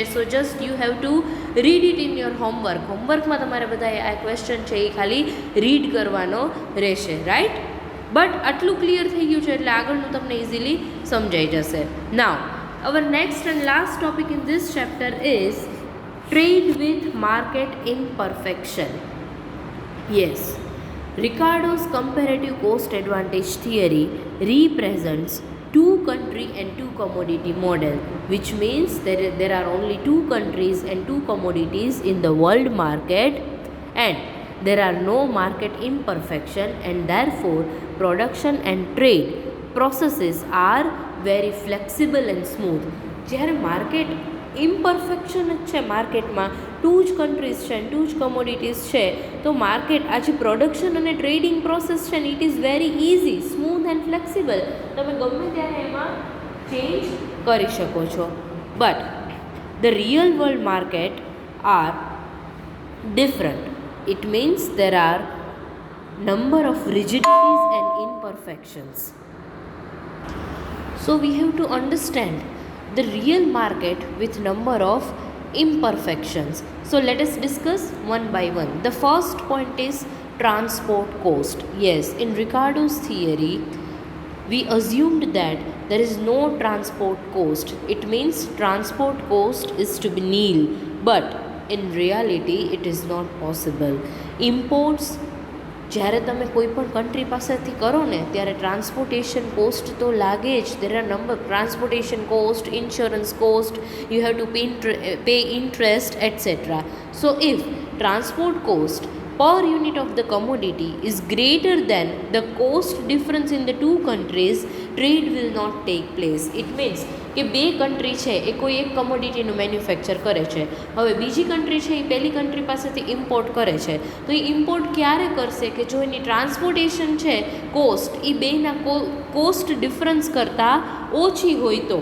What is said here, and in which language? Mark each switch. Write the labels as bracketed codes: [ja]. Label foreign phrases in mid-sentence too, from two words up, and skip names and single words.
[en] So just you have to read it in your homework [gu] તમારે બધાએ આ ક્વેશ્ચન છે એ ખાલી રીડ કરવાનો રહેશે, રાઈટ. બટ આટલું ક્લિયર થઈ ગયું છે એટલે આગળનું તમને ઇઝીલી સમજાઈ જશે. [en] Now our next and last topic in this chapter is trade with market imperfection. યસ, Ricardo's comparative cost advantage theory represents two country and two commodity model, which means there are only two countries and two commodities in the world market, and there are no market imperfection, and therefore production and trade processes are very flexible and smooth. [gu] જ્યારે [en] market imperfection [gu] જ છે, માર્કેટમાં ટુ જ કન્ટ્રીઝ છે ટુ જ કમોડિટીઝ છે, તો માર્કેટ આ જે પ્રોડક્શન અને [en] trading process [gu] છે ને [en] it is very easy, smooth and flexible. [gu] તમે ગમે ત્યારે એમાં ચેન્જ કરી શકો છો. [en] But the real world market are different. It means there are number of rigidities and imperfections. So we have to understand the real market with number of imperfections. So let us discuss one by one. The first point is transport cost. Yes, in Ricardo's theory we assumed that there is no transport cost. It means transport cost is to be nil, but in reality it is not possible. [gu] Imports જ્યારે તમે કોઈ પણ કન્ટ્રી પાસેથી કરો ને ત્યારે [en] transportation cost [gu] તો લાગે જ. [en] There are number transportation cost, insurance cost, you have to pay interest etcetera. So if transport cost per unit of the commodity is greater than the cost difference in the two countries, trade will not take place. It means [gu] કે બે કન્ટ્રી છે એ કોઈ એક કમોડિટીનું મેન્યુફેક્ચર કરે છે, હવે બીજી કન્ટ્રી છે એ પહેલી કન્ટ્રી પાસેથી ઇમ્પોર્ટ કરે છે, તો એ ઇમ્પોર્ટ ક્યારે કરશે કે જો એની ટ્રાન્સપોર્ટેશન છે કોસ્ટ એ બેના [en] cost difference [gu] કરતાં ઓછી હોય તો.